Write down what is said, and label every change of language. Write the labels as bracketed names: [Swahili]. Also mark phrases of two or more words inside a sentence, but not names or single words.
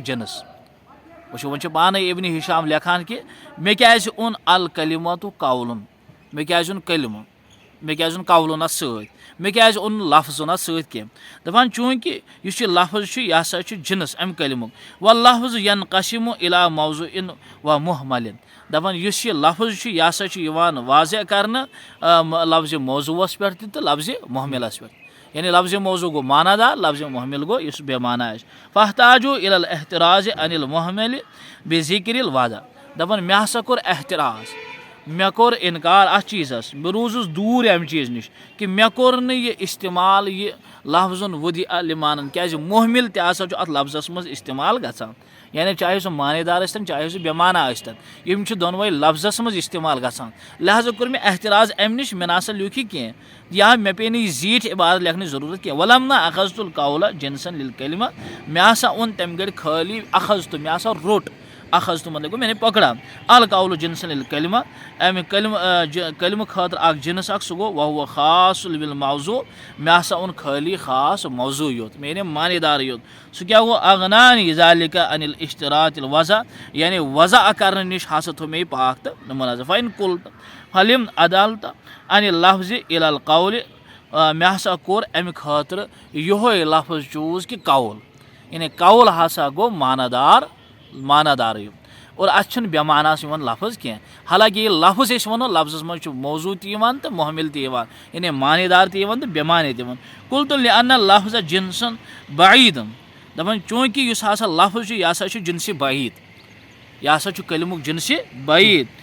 [Kashmiri] جنس وٕچھو وۄنۍ چھِ پانے ابنِ ہشام لیکھان کہِ مےٚ کیازِ اوٚن [Arabic] الکلمتُ قولُن [Kashmiri] مےٚ کیازِ اوٚن کلمہٕ مےٚ کیازِ اوٚن قولُن اَتھ سۭتۍ مےٚ کیازِ اوٚن نہٕ لفظُن اَتھ سۭتۍ کینٛہہ دَپان چوٗنٛکہِ یُس یہِ لفظ چھُ یہِ ہسا چھُ جنس امہِ کلمُک [Arabic] وَاللفظ ینقسمُ الا موضوعن و محملن [Kashmiri] دَپان یُس یہِ لفظ چھُ یہِ ہسا چھُ یِوان واضح کرنہٕ لفظِ موضوٗعس پٮ۪ٹھ تہِ تہٕ لفظِ محملس پٮ۪ٹھ یعنی لفظِ موضوٗع گوٚو مانا دار لفظِ محمل گوٚو یُس بے مانا آسہِ [Arabic] فاحتاجو الا الاحتراز عن المحمل بذکر الوضع [Kashmiri] دَپان مےٚ ہسا کوٚر احتراز مےٚ کوٚر انکار اتھ چیٖزس بہٕ روٗزُس دوٗر امہِ چیٖزٕ نِش کہِ مےٚ کوٚر نہٕ یہِ استعمال یہِ لفظن ودی الایمانن کیازِ محمل تہِ ہسا چھُ اتھ لفظس منٛز استعمال گژھان یعنی چاہے سُہ مانے دار ٲسۍتن چاہے سُہ بے مانا ٲسۍتن یِم چھِ دۄنوے لفظس منٛز استعمال گژھان لہٰذا کوٚر مےٚ احتراز امہِ نِش مےٚ نسا لیوٗکھ یہِ کینٛہہ یا مےٚ پیٚیہِ نہٕ یہِ زیٖٹھ عبارت لیکھنٕچ ضروٗرت کینٛہہ [Arabic] ولم نہ اخذتُ القول جنسن للکلمہ [Kashmiri] مےٚ ہسا اوٚن تمہِ گرِ خٲلی اخذتُ مےٚ ہسا روٚٹ اخذتُ مطلب گوٚو [Urdu] مےٚ نے پکڑا [Arabic] القول جنسن للکلمہ [Kashmiri] امہِ کلمہٕ خٲطرٕ اکھ جنس اکھ سُہ گوٚو [Arabic] وہوٗ خاص بالموضوٗع [Kashmiri] مےٚ ہسا اوٚن خٲلی خاص موضوٗع یوت مےٚ أنۍ مانے دارٕے یوت سُہ کیاہ گوٚو [Arabic] اغنانی ذالِکَ عن الاشتراط الوضع [Kashmiri] یعنی وضع کرنہٕ نِش ہسا تھوٚو مےٚ یہِ پاک تہٕ مُنزہ [Arabic] فَاِن کُل فلم عدالت عن لفظِ الا القول [Kashmiri] مےٚ ہسا کوٚر امہِ خٲطرٕ یِہوے لفظ چوٗز کہِ قول یعنی قول ہسا گوٚو مانا دارٕے اور اتھ چھُنہٕ بے ماناہس یِوان لفظ کینٛہہ حالانکہِ ییٚلہِ لفظ أسۍ وَنو لفظس منٛز چھُ موضوٗع تہِ یِوان تہٕ محمل تہِ یِوان یعنی مانے دار تہِ یِوان تہٕ بے مانے تہِ یِوان کُل تہٕ [Arabic] لِأَنَّ لفظ جنسن بعیٖدن [Kashmiri] دَپان چوٗنٛکہِ یُس ہسا لفظ چھُ یہِ ہسا چھُ جنسِ بعیٖد یہِ ہسا چھُ کلمُک جنسِ بعیٖد